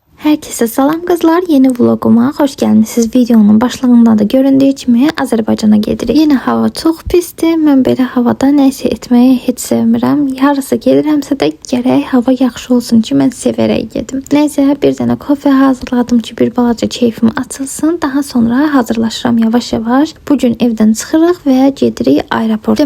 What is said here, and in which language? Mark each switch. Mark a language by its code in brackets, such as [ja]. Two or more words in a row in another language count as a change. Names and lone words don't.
[tr] Herkese salam kızlar, yeni vloguma hoş gelmişsiniz. [az] Videonun başlığında da göründüğü kimi Azərbaycana gedirik. [tr] Yine hava çok pistir. [az] Mən belə havada nəysə etməyi heç sevmirəm. Yarısı gelirəmsə də gərək hava yaxşı olsun ki, mən sevərək gedim. Nəysə, bir dənə kofe hazırladım ki, bir balaca keyfim açılsın. Daha sonra hazırlaşıram yavaş-yavaş. Bugün evdən çıxırıq və gedirik aeroporta.